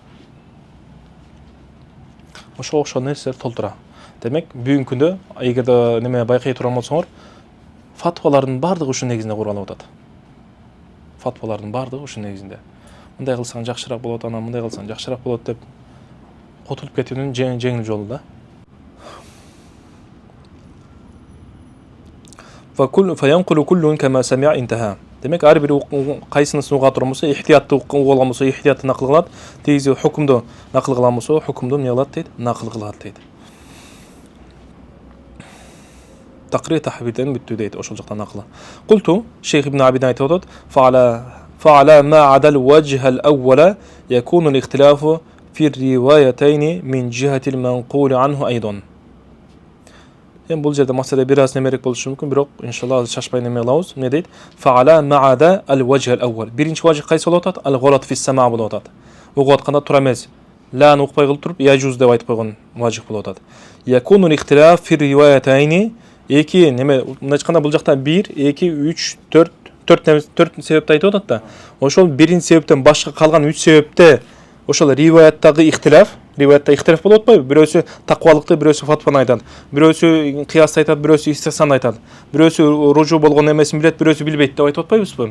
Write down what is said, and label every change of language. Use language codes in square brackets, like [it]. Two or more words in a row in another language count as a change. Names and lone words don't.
[ky] Ошо окшогон нерселер толтура. Демек, бүгүнкү күндө эгерде неме байкай турган болсоңор, фатвалардын баардыгы ушул негизинде куралып атат. Фатвалардын баардыгы ушул негизинде. Мындай кылсаң жакшыраак болот, анан мындай кылсаң жакшыраак болот деп котулуп кетүүнүн жеңил жолу да. [ar] فينقل كل كما سمع انتهى. [ky] Демек, ар бир кайсынысын уга турган болсо, ихтиятты уга алган болсо, ихтиятты накыл кылат, тегизи хукумду накыл кылган болсо, хукумду эмне кылат дейт, накыл кылат дейт. Такрир тахбирден бүттү дейт, ошол жактан накылы. Култу, Шейх ибн Абидин айтып атат, [ar] فعلى ما عدا الوجه الأول يكون الاختلاف في الروايتين من جهة المنقول عنه أيضا. [ky] Бул жерде маселе бир аз немерек болушу мүмкүн, бирок иншалла шашпай неме кылабыз. Эмне дейт? [ar] فعلى ما عدا الوجه الأول. [ky] Биринчи важх кайсы болуп атат? [ar] الغلط في السماع' [ky] болуп атат. Угуп атканда тура эмес. Ланы укпай кылып туруп, яжуз деп айтып койгон важх болуп атат. [ar] يكون الاختلاف في الروايتين. [ky] Эки неме, мындай айтканда бул жакта 1, 2, 3, 4 себепти айтып атат да. Ошол биринчи себептен башка калган 3 себепте ошол риваяттагы ихтилаф, риваятта ихтилаф болуп атпайбы? Бирөөсү таквалыкты, бирөөсү фатваны айтат, бирөөсү кыясты айтат, бирөөсү истихсан айтат, бирөөсү ружу болгон эмесин билет, бирөөсү билбейт деп айтып атпайбызбы?